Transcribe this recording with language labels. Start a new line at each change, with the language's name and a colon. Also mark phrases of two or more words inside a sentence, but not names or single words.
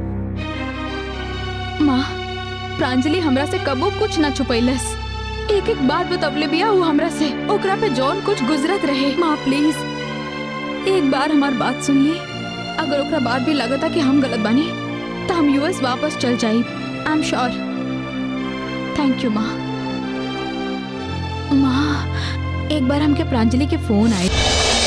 Bhojpuri: माँ प्रांजलि हमरा से कबो कुछ ना छुपैलस, एक एक बात बतवले बिया वो हमरा से, ओकरा पे जौन कुछ गुजरत रहे। माँ प्लीज एक बार हमार बात सुन ली, अगर ओकरा बाद भी लगता कि हम गलत बानी तो हम यूएस वापस चल जाइब।
English: I am sure. Thank you माँ।
Bhojpuri: माँ एक बार हमके प्रांजलि के फोन आए।